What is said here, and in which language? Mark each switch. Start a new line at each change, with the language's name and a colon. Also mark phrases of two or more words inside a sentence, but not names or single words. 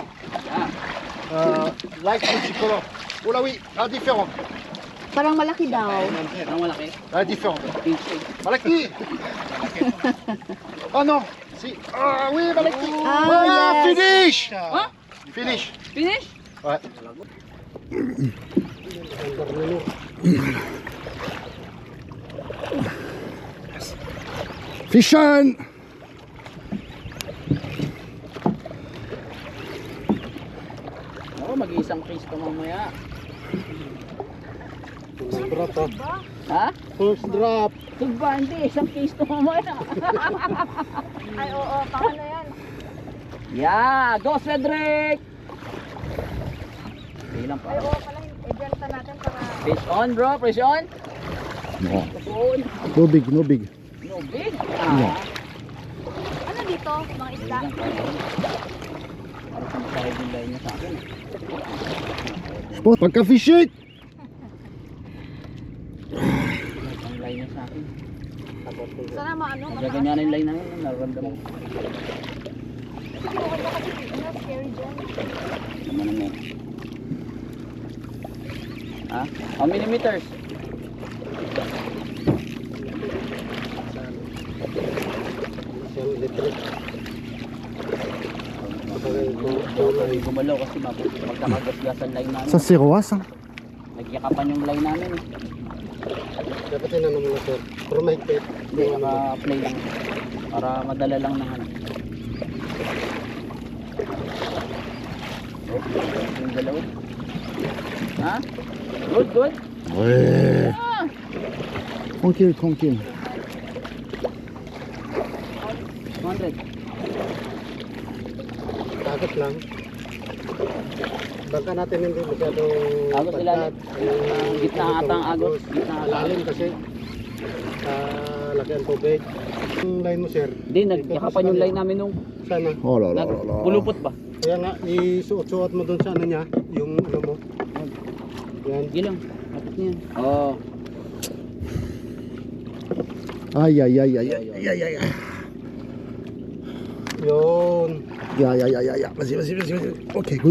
French: Light multicolore. Oh là oui, la différente.
Filipino: Parang malaki daw. Ang malaki.
French: La différente.
English: Pink shade.
Filipino: Malaki.
French: Oh non. Si. Ah oui, malaki. Ah, Voilà,
English: yes. finish.
French: Hein?
English: Finish. Finish?
French: Ouais.
English: Fish on!
Filipino: Oo, mag-iisang case pa mamaya.
English: First drop. Ha? First drop.
Filipino: Tugba, hindi. Isang case to mamaya. Ay, oo, paano yan?
English: Yeah! Go,
Filipino: Cedric! Okay lang pa. Ay, oo, pala, i-delta natin para...
English: Fish on, bro. Fish on. No. On. No big, no big. No big. Yeah.
Filipino: Ano dito, mga isda? Para sa masahid yung line niya sa akin.
French: Je pense Paka Fishing!
Filipino: Ang line niya sa akin. Sana maano, Nagaganyan yung line namin. Nararamdaman ko. Siguro ka ba kasi scary dyan? Naman ang net. Ha?
English: How many meters?
Filipino: Gumalaw kasi magkakagasgasan line namin.
French: Ça c'est Roas, hein?
Filipino: Nagyakapan yung line namin eh. Dapat yun ano muna sir. Pero mahigpit. Hindi, naka-play lang. Para madala lang ng ano. Oh, yung dalaw. Ha?
English: Good, good.
French: Ouais. Ah! Tranquille, tranquille. 200.
Filipino: Takot lang. Bangka natin hindi masyadong Agos ilalim. Gitna ata ang agos. Gitna ata. lalim kasi laki ang tubig. Yung line mo sir. Hindi, nagyakapan yung line namin nung Sana.
French: Oh là là là là.
Filipino: pulupot ba? Kaya nga, isuot-suot mo doon sa ano niya. Yung ano mo. Yan. Sige lang. Kapit niyan. Oo.
French: Aïe aïe aïe aïe aïe aïe aïe.
Filipino: Yun. Ya ya ya ya ya.
French: Vas-y, vas-y, vas-y, vas-y.
English: Ok, good.